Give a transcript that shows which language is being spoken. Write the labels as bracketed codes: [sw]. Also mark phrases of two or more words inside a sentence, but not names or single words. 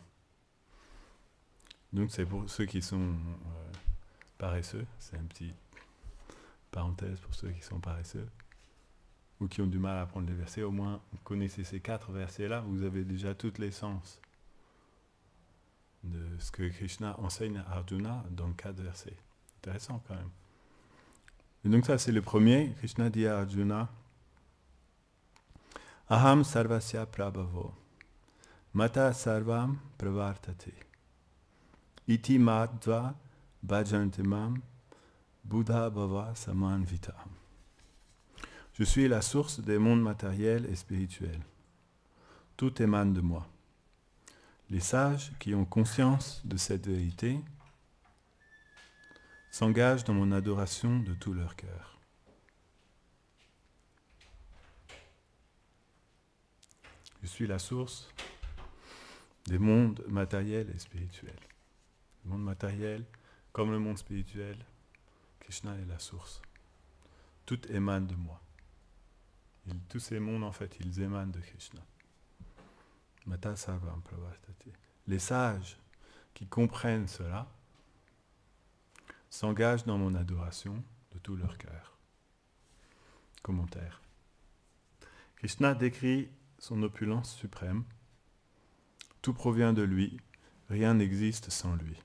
[fr] Donc c'est pour ceux qui sont paresseux, c'est une petite parenthèse pour ceux qui sont paresseux, ou qui ont du mal à apprendre les versets, au moins vous connaissez ces 4 versets-là, vous avez déjà toute l'essence de ce que Krishna enseigne à Arjuna dans 4 versets. Intéressant quand même. Et donc ça c'est le premier. Krishna dit à Arjuna, [sa] अहं सर्वस्य प्रभवो मत्तः सर्वं प्रवर्तते इति मत्वा भजन्ते मां बुधा भावसमन्विताः. [fr] Je suis la source des mondes matériels et spirituels. Tout émane de moi. Les sages qui ont conscience de cette vérité s'engagent dans mon adoration de tout leur cœur. Je suis la source des mondes matériels et spirituels. Le monde matériel, comme le monde spirituel, Krishna est la source. Tout émane de moi. Tous ces mondes, en fait, ils émanent de Krishna. [sa] मत्तः सर्वं प्रवर्तते. [fr] Les sages qui comprennent cela s'engagent dans mon adoration de tout leur cœur. Commentaire. Krishna décrit son opulence suprême. Tout provient de lui, rien n'existe sans lui.